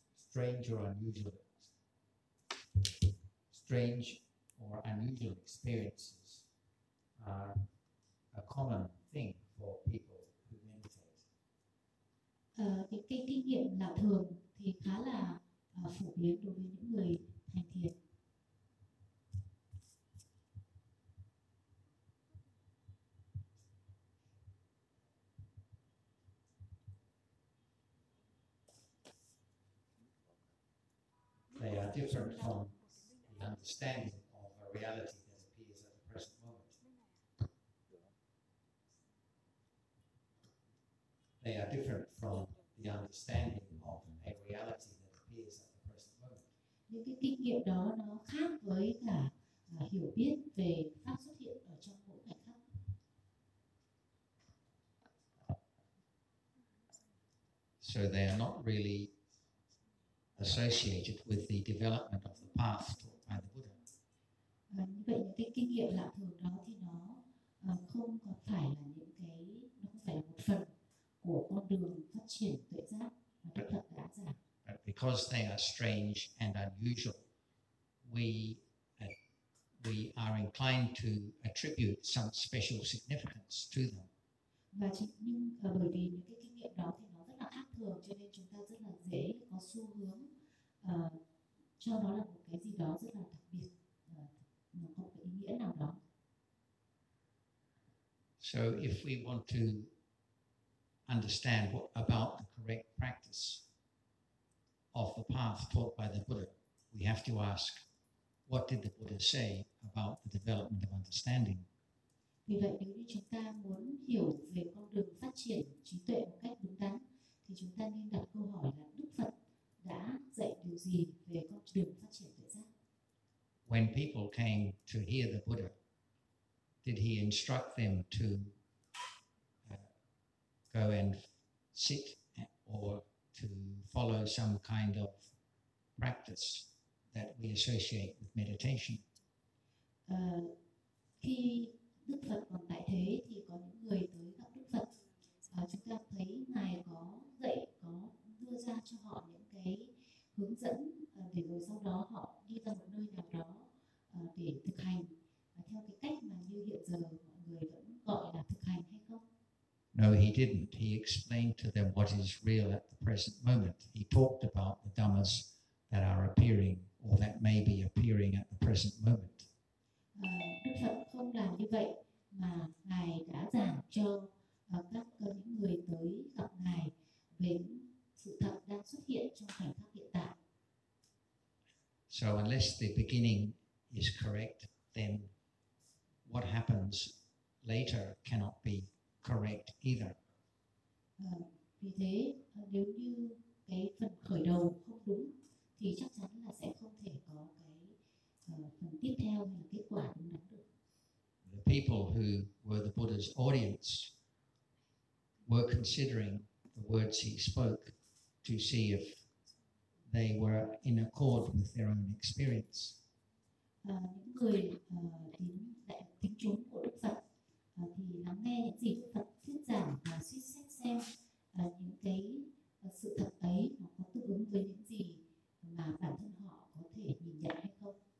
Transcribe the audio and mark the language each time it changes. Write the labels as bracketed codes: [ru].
[en] strange or unusual, strange or unusual experiences are a common thing for people who meditate. [vi] Cái kinh nghiệm lạ thường thì khá là phổ biến đối với những người hành thiền. [en] They are different from the understanding of a reality that appears at the present moment. They are different from the understanding of a reality that appears at the present moment. [vi] Những cái kinh nghiệm đó nó khác với cả hiểu biết về pháp xuất hiện ở trong mỗi khoảnh khắc. [en] So they are not really associated with the development of the path taught by the Buddha. [vi] Vậy những cái kinh nghiệm lạ thường đó thì nó không còn phải là những cái, nó không phải là một phần của con đường phát triển tuệ giác mà Đức Phật đã giảng. [en] But because they are strange and unusual, we are inclined to attribute some special significance to them. [vi] Và nhưng bởi vì những cái kinh nghiệm đó thì nó rất là khác thường, cho nên chúng ta rất là dễ có xu hướng cho nó là một cái gì đó rất là đặc biệt, nó có cái ý nghĩa nào đó. [en] So if we want to understand what about the correct practice of the path taught by the Buddha, we have to ask, what did the Buddha say about the development of understanding? [vi] Vì vậy nếu như chúng ta muốn hiểu về con đường phát triển trí tuệ một cách đúng đắn thì chúng ta nên đặt câu hỏi là Đức Phật đã dạy điều gì về con đường phát triển tuệ giác. [en] When people came to hear the Buddha, did he instruct them to go and sit or to follow some kind of practice that we associate with meditation? [vi] Khi Đức Phật còn tại thế thì có những người tới gặp Đức Phật, chúng ta thấy ngài có dạy, có đưa ra cho họ những cái hướng dẫn để rồi sau đó họ đi ra một nơi nào đó để thực hành theo cái cách mà như hiện giờ mọi người vẫn gọi là thực hành hay không? [en] No, he didn't. He explained to them what is real at the present moment. He talked about the dhammas that are appearing or that may be appearing at the present moment. [vi] Đức Phật không làm như vậy mà ngài đã giảng cho các những người tới gặp ngài về sự thật đang xuất hiện trong khoảnh khắc hiện tại. [en] So unless the beginning is correct, then what happens later cannot be correct either. [vi] Vì thế nếu như cái phần khởi đầu không đúng thì chắc chắn là sẽ không thể có cái phần tiếp theo hay là kết quả đúng đắn được. [en] The people who were the Buddha's audience were considering the words he spoke to see if they were in accord with their own experience. [vi] Những người đến đại tính chúng của Đức Phật thì lắng nghe những gì Đức Phật thuyết giảng và suy xét xem những cái sự thật ấy nó có tương ứng với những gì mà bản thân họ có thể nhìn nhận hay không.